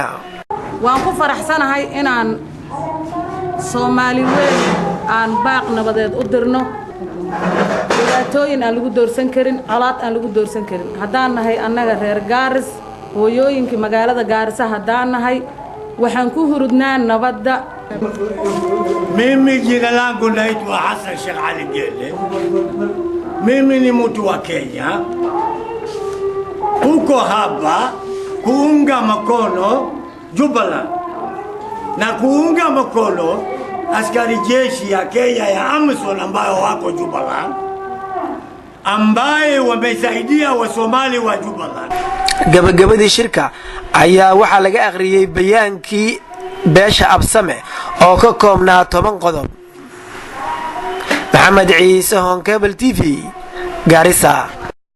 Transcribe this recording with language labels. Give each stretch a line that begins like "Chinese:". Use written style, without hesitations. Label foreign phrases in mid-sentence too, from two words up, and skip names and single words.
Somali: waan ku faraxsanahay inaan Soomaali weyn aan baaq nabadeed u dirno dhibaatooyin aan lagu doorsan karin colaad aan lagu doorsan karin haddaan nahay annaga reer Gaaris hooyooyinka magaalada Gaarisa haddaan nahay waxaan ku hurudnaa nabadda.
Swahili: mimi jina langu naitwa Hassan Sheikh Ali Gele. mimi ni mtu wa Kenya. uko hapa kuunga mkono Jubbaland na kuunga mkono askari jeshi ya Kenya ya AMISOM ambao wako Jubbaland ambaye wamesaidia wa Somali wa Jubbaland.
Somali: gabagabadii shirka ayaa waxa laga akhriyay bayaankii beesha absame oo ka koobnaa 10 qodob. Maxamed Ciise Honkebel TV Gaarisa.